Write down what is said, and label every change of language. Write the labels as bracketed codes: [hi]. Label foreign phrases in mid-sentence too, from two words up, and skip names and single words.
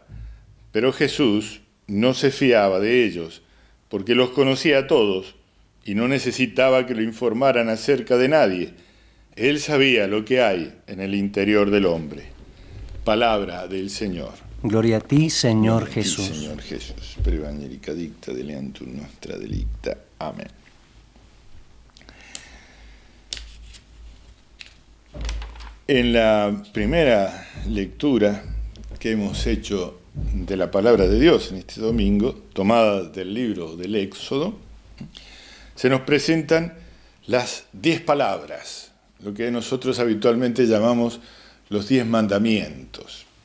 [es] Pero Jesús no se fiaba de ellos, porque los conocía a todos y no necesitaba que lo informaran acerca de nadie. Él sabía lo que hay en el interior del hombre. Palabra del Señor. Gloria a ti, Señor Gloria a ti, Jesús. Señor Jesús. [la] Per evangelica dicta deleantur nostra delicta. [es] Amén. En la primera lectura que hemos hecho de la palabra de Dios en este domingo, tomada del libro del Éxodo, se nos presentan las 10 palabras, lo que nosotros habitualmente llamamos los 10 mandamientos.